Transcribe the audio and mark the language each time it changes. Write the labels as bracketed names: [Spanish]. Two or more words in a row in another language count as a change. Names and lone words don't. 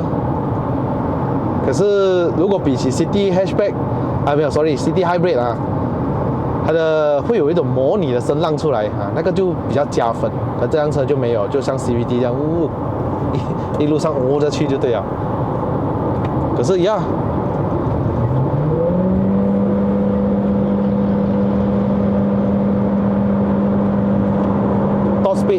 [Chinese] 可是如果比起 City Hatchback， 沒有 ，sorry，City Hybrid 啊，它的會有一種模擬的聲浪出來啊，那個就比較加分。而這輛車就沒有，就像 CVT 這樣，一路上着去就對了。可是呀， [English] Top Speed。